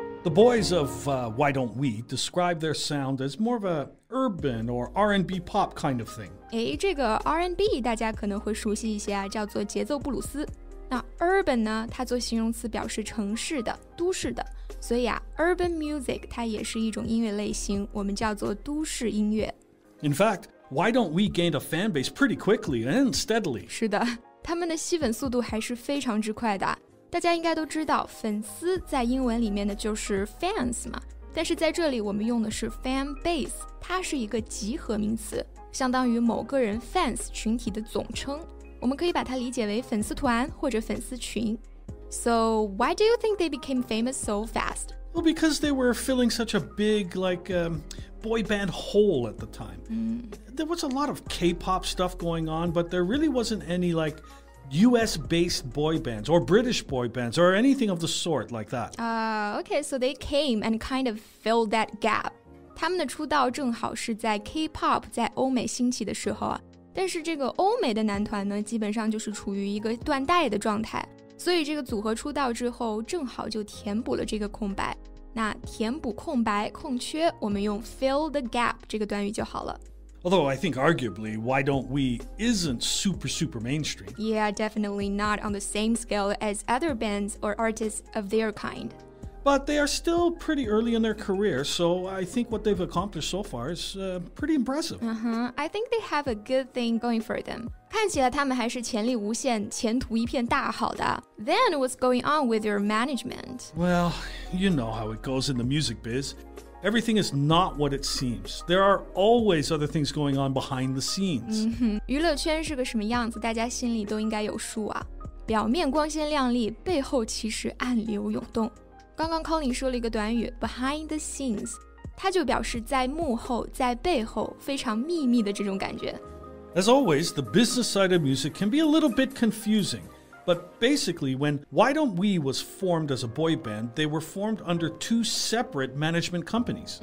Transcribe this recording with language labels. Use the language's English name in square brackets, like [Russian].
[English] The boys of Why Don't We describe their sound as more of a urban or R&B pop kind of thing. [Chinese] 这个 R&B 大家可能会熟悉一些啊，叫做节奏布鲁斯。那 urban 呢，它做形容词表示城市的、都市的，所以啊 [English] urban music [Chinese] 它也是一种音乐类型，我们叫做都市音乐。 [English] In fact, Why Don't We gained a fan base pretty quickly and steadily. [Chinese] 是的，他们的吸粉速度还是非常之快的。大家应该都知道，粉丝在英文里面的就是 fans 嘛，但是在这里我们用的是 [English] fan base， [Chinese] 它是一个集合名词，相当于某个人 fans 群体的总称。我们可以把它理解为粉丝团或者粉丝群。 [English] So why do you think they became famous so fast? Well, because they were filling such a big, boy band hole at the time. There was a lot of K-pop stuff going on, but there really wasn't any, US-based boy bands or British boy bands or anything of the sort like that. Okay, so they came and kind of filled that gap. [Chinese] 他们的出道正好是在 K-pop 在欧美兴起的时候啊。但是这个欧美的男团呢，基本上就是处于一个断代的状态，所以这个组合出道之后，正好就填补了这个空白。那填补空白、空缺，我们用 [English] fill the gap [Chinese] 这个短语就好了。 [English] Although I think arguably Why Don't We isn't super mainstream. Yeah, definitely not on the same scale as other bands or artists of their kind. But they are still pretty early in their career, so I think what they've accomplished so far is pretty impressive. I think they have a good thing going for them. [Chinese] 看起来他们还是潜力无限，前途一片大好的。 [English] Then what's going on with their management? Well, you know how it goes in the music biz. Everything is not what it seems. There are always other things going on behind the scenes. [Chinese] 娱乐圈是个什么样子，大家心里都应该有数啊。表面光鲜亮丽，背后其实暗流涌动。刚刚 Colin 说了一个短语 [English] behind the scenes， [Chinese] 它就表示在幕后、在背后非常秘密的这种感觉。 [English] As always, the business side of music can be a little bit confusing, But basically, when Why Don't We was formed as a boy band, they were formed under two separate management companies.